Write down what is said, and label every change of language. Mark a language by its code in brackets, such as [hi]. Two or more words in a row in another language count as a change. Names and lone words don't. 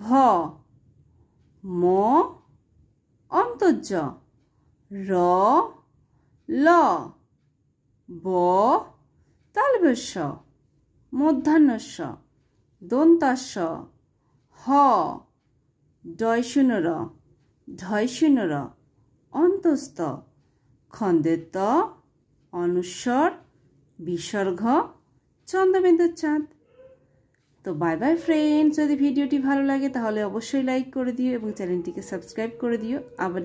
[bn] ম, অন্তর্জ, র, ল, ব, তালব্য, মূর্ধন্যস্ব, দন্তাস্ব, হ, ডয়শূন্য র, ঢয়শূন্য র, অন্তস্থ, খন্দের ত, অনুস্বর, বিসর্গ, চন্দ্রবিন্দুর চাঁদ। তো [en] bye bye friends, [bn] যদি ভিডিওটি ভালো লাগে তাহলে অবশ্যই লাইক করে দিও এবং চ্যানেলটিকে সাবস্ক্রাইব করে দিও।